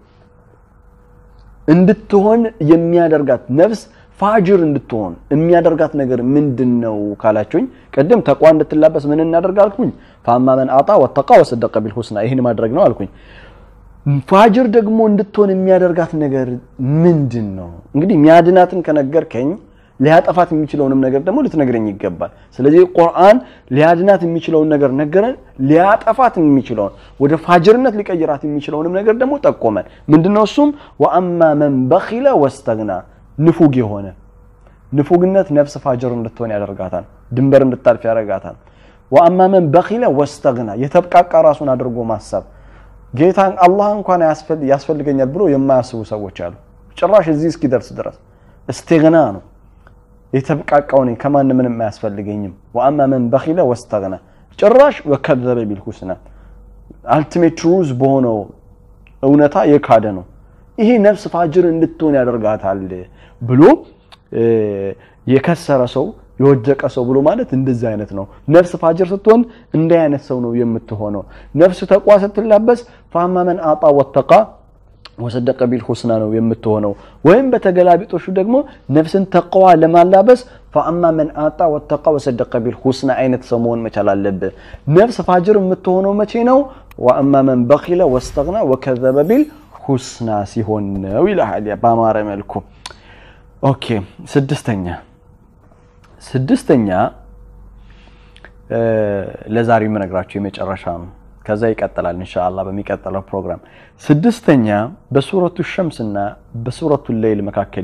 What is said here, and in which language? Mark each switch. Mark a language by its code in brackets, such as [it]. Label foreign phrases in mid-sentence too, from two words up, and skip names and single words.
[am] እንድትሆን የሚያደርጋት ነፍስ ፋጅር እንድትሆን የሚያደርጋት ነገር ምንድነው ካላችሁኝ ቀደም ተቋ እንድትላበስ ምን እናደርጋልኩኝ [ar] فأما من أعطى واتقى وصدق بالحسنى [am] ይሄን ማድረግ ነው አልኩኝ ፋጅር ደግሞ እንድትሆን የሚያደርጋት ነገር ምንድነው እንግዲህ ሚያድናትን ከነገርከኝ ሊያጠፋት የሚችለውንም ነገር ደግሞ ልትነግረኝ ይገባል ስለዚህ ቁርአን ሊያድናት የሚችለውን ነገር ነገረን ሊያጠፋት የሚችለውን ወደ ፋጅርነት ሊቀይራት የሚችለውንም ነገር ደግሞ ጠቆመን ምንድነው እሱም [ar] وأما من بخل واستغنى [am] ንፉግ የሆነ ንፉግነት ነፍስ ፋጅር እንድትሆን ያደርጋታል ድንበር እንድታልፍ ያደርጋታል [ar] وأما من بخل واستغنى [am] የተብቃቃ ራሱን አድርጎ ማሰብ ጌታን አላህ እንኳን ያስፈልገኛል ብሎ የማያስቡ ሰዎች አሉ ጭራሽ እዚህ እስኪደርስ ድረስ استغنا ነው የተብቃቃው ነው ከማን ምንም አያስፈልገኝም [ar] وأما من بخل واستغنى [am] ጭራሽ [ar] وكذب بالحسنى [en] ultimate truth [am] በሆነው እውነታ የካደ ነው ይሄ ነፍስ ፋጅር እንድትሆን ያደርጋታል ብሎ የከሰረ ሰው የወደቀ ሰው ብሎ ማለት እንደዚህ አይነት ነው ነፍስ ፋጅር ስትሆን እንደ አይነት ሰው ነው የምትሆነው ነፍስ ተቋ ስትላበስ [ar] فأما من أعطى واتقى وصدق بالحسنى [am] ነው የምትሆነው ወይም በተገላቢጦሹ ደግሞ ነፍስን ተቋዋ ለማላበስ [ar] فأما من أعطى واتقى وصدق بالحسنى [am] አይነት ሰው መሆን መቻል አለበት ነፍስ ፋጅር የምትሆነው መቼ ነው [ar] وأما من بخل واستغنى وكذب بالحسنى [am] ሲሆን ነው ይላል በአማረ መልኩ ኦኬ ስድስተኛ ለዛሬ ምነግራችሁ የመጨረሻ ነው ከዛ ይቀጥላል ኢንሻአላህ በሚቀጥለው ፕሮግራም ስድስተኛ በሱረቱ ሸምስና በሱረቱ ሌይል መካከል